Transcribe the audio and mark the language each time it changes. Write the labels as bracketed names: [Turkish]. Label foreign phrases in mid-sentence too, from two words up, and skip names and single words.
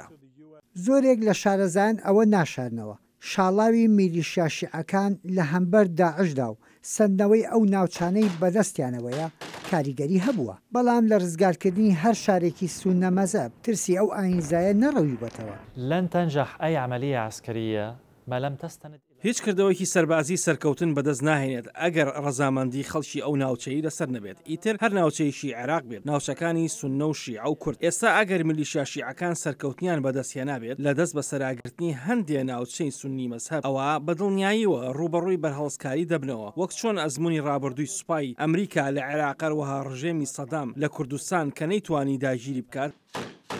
[Central Kurdish] زۆرێک لە شارەزایان ئەوە ناشارنەوە. شاڵاوی میلیشیا شیعەکان لە هەمبەر داعشدا و سندنەوەی ئەو ناوچانەی بەدەستیانەوەیە کاریگەری هەبووە، بەڵام لە ڕزگارکردنی هەر شارێکی سونە مەزهب ترسی ئەو ئاینزایە نەڕەوی بەتەوە. [Arabic] لن تنجح أي عملية عسكرية ما لم تستند [Central Kurdish] هیچ کردەوەیکی سەربازی سەرکەوتن بەدەست ناهێنێت ئەگەر ڕەزامەندی خەڵکی ئەو ناوچەی لەسەر نەبێت. ئیتر هەر ناوچەیشی عێراق بێت، ناوچەکانی سونە و شیعە و کورد. ئێستا ئەگەر میلیشیا شیعەکان سەرکەوتنیان بەدەستهێنابێت لە دەست بە سەراگرتنی هەندێک ناوچەی سونی مەزهەب، ئەوە بەدڵنیاییەوە ڕوبەڕووی بەرهەڵسکاری دەبنەوە، وەک چۆن ئەزمموی ڕابردووی سوپای ئەمریکا لە عێراقەوەها ڕژێمی سەدام لە کوردستان کە نەیتوانی داگیری بکات.